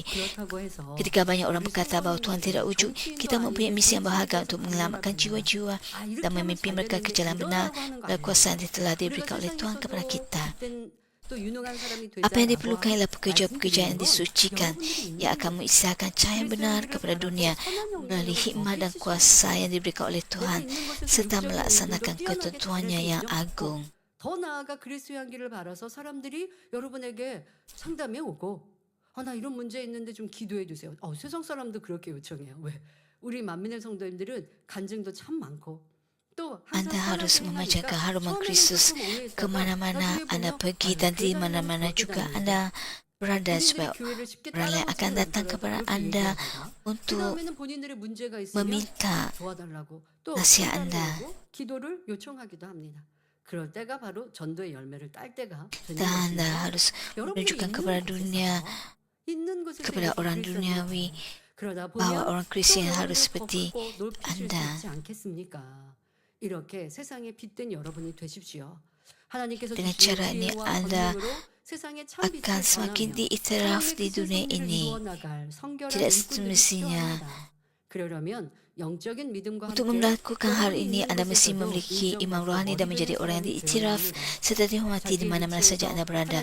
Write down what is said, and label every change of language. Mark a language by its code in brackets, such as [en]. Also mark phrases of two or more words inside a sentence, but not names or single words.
[ms] Ketika banyak orang berkata bahawa Tuhan tidak wujud, kita mempunyai misi yang berharga untuk menyelamatkan jiwa-jiwa dan memimpin mereka ke jalan benar melalui kuasa yang telah diberikan oleh Tuhan kepada kita. Apa yang diperlukan ialah pekerja-pekerja yang disucikan yang akan mengisahkan cahaya yang benar kepada dunia melalui hikmat dan kuasa yang diberikan oleh Tuhan serta melaksanakan ketentuannya yang agung. [ko] 더 나아가 그리스도의 향기를 바라서 사람들이 여러분에게 상담해 오고 나 이런 문제 있는데 좀 기도해 주세요. 세상 사람도 그렇게 요청해요. 왜? 우리 만민의 성도님들은 간증도 참 많고 [ms] Anda harus memancarkan haruman Kristus ke mana-mana Anda pergi dan di mana-mana juga Anda berada supaya orang lain akan datang kepada Anda untuk meminta nasihat Anda. [ko] 기도를 요청하기도 합니다. 그럴 때가 바로 전도의 열매를 딸 때가 [ms] Dan Anda harus menunjukkan kepada dunia, kepada orang duniawi bahawa orang Kristian harus seperti Anda. [ko] 이렇게 세상에 빛된 여러분이 되십시오. 하나님께서 [ms] Dengan cara ini anda akan semakin diiktiraf di dunia ini. Tidak semestinya. Untuk melakukan hal ini, anda mesti memiliki iman rohani dan menjadi orang yang diiktiraf serta dihormati di mana-mana saja anda berada.